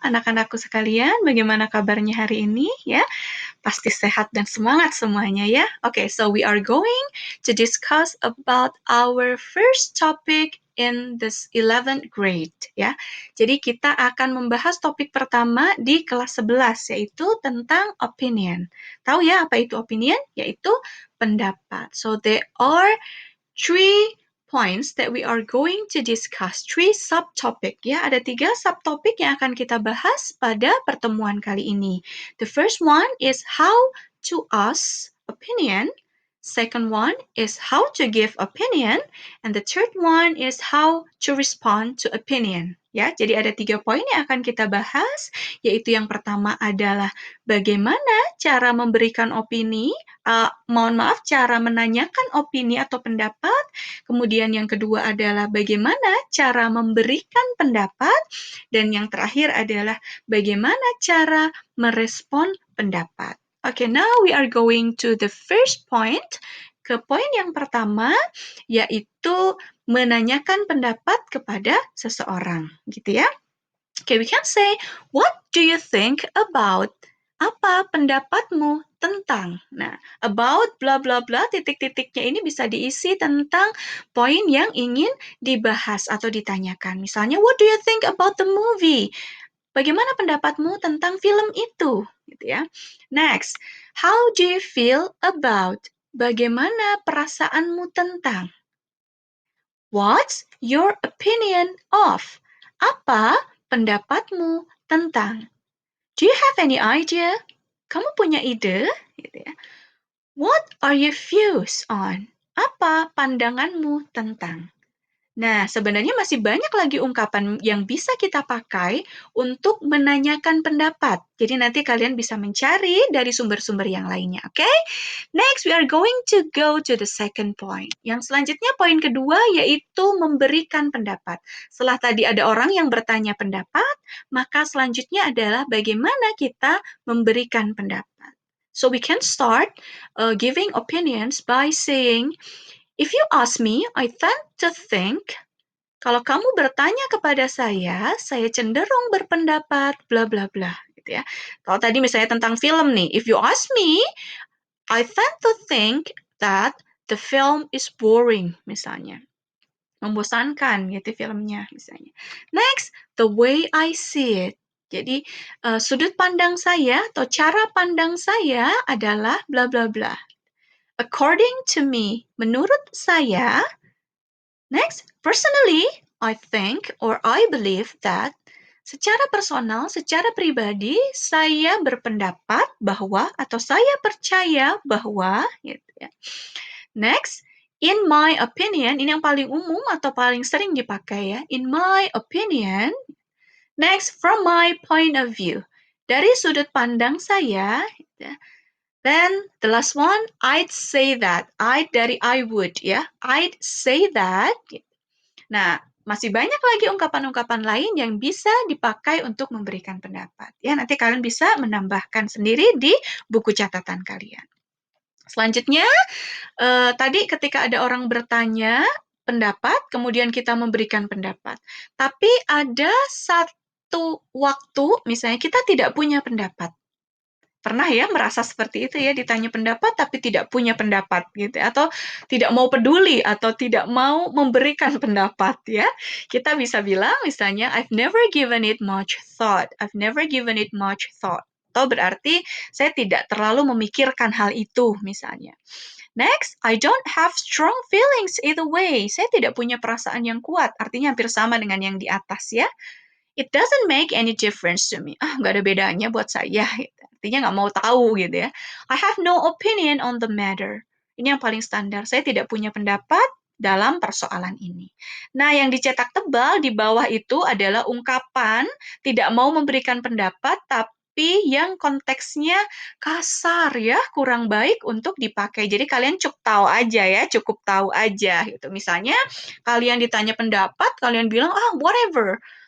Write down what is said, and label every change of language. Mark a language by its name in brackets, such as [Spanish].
[Indonesian] Anak-anakku sekalian, bagaimana kabarnya hari ini ya? Pasti sehat dan semangat semuanya ya. [English] Oke, so we are going to discuss about our first topic in this 11th grade ya. [Indonesian] Jadi kita akan membahas topik pertama di kelas 11 yaitu tentang opinion. Tahu ya apa itu opinion? Yaitu pendapat. [English] So there are three points that we are going to discuss, three subtopic ya. [Indonesian] Ada 3 subtopik yang akan kita bahas pada pertemuan kali ini. [English] The first one is how to ask opinion. Second one is how to give opinion, and the third one is how to respond to opinion. [Indonesian] Ya, jadi ada 3 poin yang akan kita bahas, yaitu yang pertama adalah bagaimana cara memberikan opini, cara menanyakan opini atau pendapat. Kemudian yang kedua adalah bagaimana cara memberikan pendapat, dan yang terakhir adalah bagaimana cara merespon pendapat. [English] Okay, now we are going to the first point. [Indonesian] Ke poin yang pertama, yaitu menanyakan pendapat kepada seseorang, gitu ya. [English] Okay, we can say, what do you think about? [Indonesian] Apa pendapatmu tentang? Nah, about bla bla bla, titik-titiknya ini bisa diisi tentang poin yang ingin dibahas atau ditanyakan. [English] Misalnya, what do you think about the movie? [Indonesian] Bagaimana pendapatmu tentang film itu? Gitu ya. [English] Next, how do you feel about? Bagaimana perasaanmu tentang? What's your opinion of? Apa pendapatmu tentang? Do you have any idea? [Indonesian] Kamu punya ide? Gitu ya. [English] What are your views on? [Indonesian] Apa pandanganmu tentang? Nah, sebenarnya masih banyak lagi ungkapan yang bisa kita pakai untuk menanyakan pendapat. Jadi nanti kalian bisa mencari dari sumber-sumber yang lainnya, oke? [English] Next, we are going to go to the second point. [Indonesian] Yang selanjutnya poin kedua yaitu memberikan pendapat. Setelah tadi ada orang yang bertanya pendapat, maka selanjutnya adalah bagaimana kita memberikan pendapat. [English] So we can start giving opinions by saying, if you ask me, I tend to think, [Indonesian] kalau kamu bertanya kepada saya cenderung berpendapat bla bla bla, gitu ya. Kalau tadi misalnya tentang film nih, [English] if you ask me, I tend to think that the film is boring, misalnya. [Indonesian] Membosankan gitu filmnya, misalnya. [English] Next, the way I see it. [Indonesian] Jadi, sudut pandang saya atau cara pandang saya adalah bla bla bla. [English] According to me, [Indonesian] menurut saya. [English] Next, personally, I think or I believe that [Indonesian] secara personal, secara pribadi, saya berpendapat bahwa atau saya percaya bahwa, gitu ya. Next, in my opinion, ini yang paling umum atau paling sering dipakai ya. [English] In my opinion. Next, from my point of view, [Indonesian] dari sudut pandang saya, gitu ya. [English] Then the last one, I'd say that. [Indonesian] Dari [English] I would ya. I'd say that. [Indonesian] Nah, masih banyak lagi ungkapan-ungkapan lain yang bisa dipakai untuk memberikan pendapat. Ya, nanti kalian bisa menambahkan sendiri di buku catatan kalian. Selanjutnya, tadi ketika ada orang bertanya pendapat, kemudian kita memberikan pendapat. Tapi ada satu waktu, misalnya kita tidak punya pendapat. Pernah ya merasa seperti itu ya, ditanya pendapat tapi tidak punya pendapat gitu atau tidak mau peduli atau tidak mau memberikan pendapat ya. Kita bisa bilang misalnya [English] I've never given it much thought. I've never given it much thought. [Indonesian] Atau berarti saya tidak terlalu memikirkan hal itu misalnya. [English] Next, I don't have strong feelings either way. [Indonesian] Saya tidak punya perasaan yang kuat. Artinya hampir sama dengan yang di atas ya. [English] It doesn't make any difference to me. [Indonesian] Nggak ada bedanya buat saya. Gitu. Artinya nggak mau tahu gitu ya. [English] I have no opinion on the matter. [Indonesian] Ini yang paling standar. Saya tidak punya pendapat dalam persoalan ini. Nah, yang dicetak tebal di bawah itu adalah ungkapan tidak mau memberikan pendapat, tapi yang konteksnya kasar ya, kurang baik untuk dipakai. Jadi kalian cukup tahu aja ya, cukup tahu aja gitu. Misalnya kalian ditanya pendapat, kalian bilang, [English] whatever.